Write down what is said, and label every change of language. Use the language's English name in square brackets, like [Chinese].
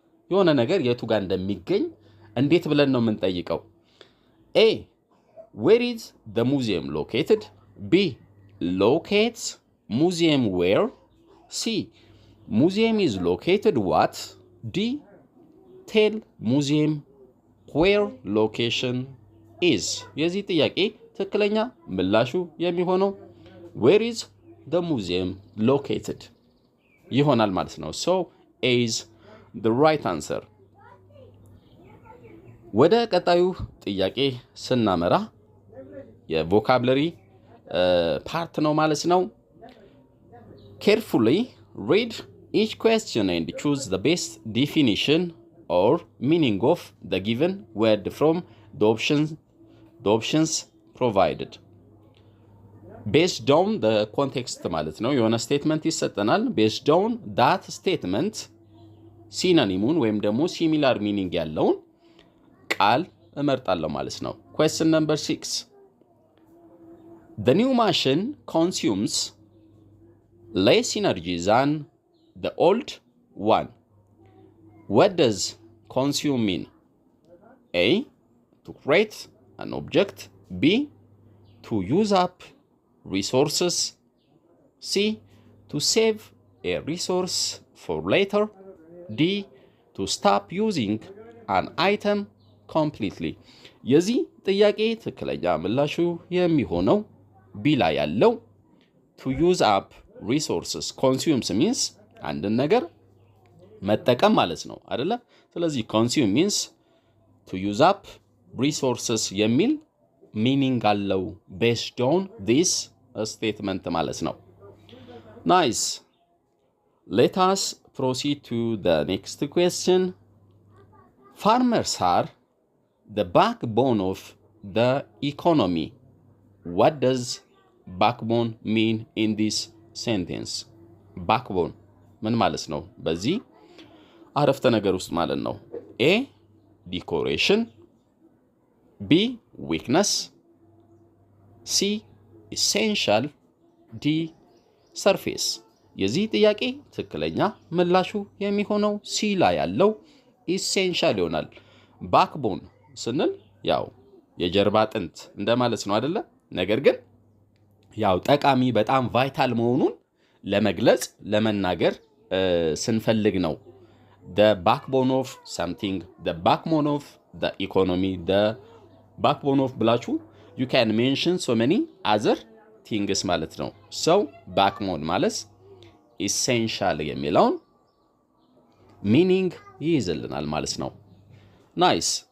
[Amharic] የሆነ ነገር የቱ ጋር እንደሚገኝ እንዴት ብለን ነው ምን ጠይቀው? [English] A. where is the museum located? B. locates museum where? C. museum is located what? D. tell museum where location is? [Amharic] የዚህ ጥያቄ ትክክለኛ ምላሹ የሚሆነው [English] where is the museum located [Amharic] ይሆናል ማለት ነው። [English] so A is the right answer. [Amharic] ወደ ቀጣዩ ጥያቄ ስናመራ የቮካብለሪ ፓርት ነው ማለት ነው። [English] carefully read each question and choose the best definition or meaning of the given word from the options provided. based on the context [Amharic] ማለት ነው። የሆነ ስቴትመንት ይሰጠናል። [English] based on that statement [Amharic] ሲኖኒሙን ወይም ደግሞ ሲሚላር ሚኒንግ ያለውን ቃል እመርጣለሁ ማለት ነው። [English] question number 6. the new machine consumes less energy than the old one. what does consume mean? A. to create an object. B. to use up resources. C. to save a resource for later. D. to stop using an item completely. [Amharic] የዚህ ጥያቄ ትክክለኛ ምላሹ የሚሆነው ቢ ላይ ያለው [English] to use up resources. consumes means [Amharic] አንድን ነገር መጠቀም ማለት ነው አይደለ? [English] ስለዚህ consume means to use up resources [Amharic] የሚል ሚኒንግ አለው [English] based on this statement [Amharic] ማለት ነው። [English] nice. let us proceed to the next question. farmers are the backbone of the economy. what does backbone mean in this sentence? [Amharic] backbone ምን ማለት ነው በዚህ አረፍተ ነገር ውስጥ ማለት ነው? [English] A. decoration. B. weakness. C. essential. D. surface. [Amharic] የዚህ ጥያቄ ትክክለኛ ምላሹ የሚሆነው ሲ ላይ ያለው essential ይሆናል። ባክቦን ስንል ያው የጀርባ አጥንት እንደማለት ነው አይደለ? ነገር ግን ያው ጠቃሚ በጣም ቫይታል መሆኑን ለመግለጽ ለመናገር ስንፈልግ ነው [English] the backbone of something, the backbone of the economy, the backbone of ብላችሁ you can mention so many other things ማለት ነው። so backbone ማለት essential [Amharic] የሚለውን ሚኒንግ ይይዝልናል ማለት ነው። [English] nice.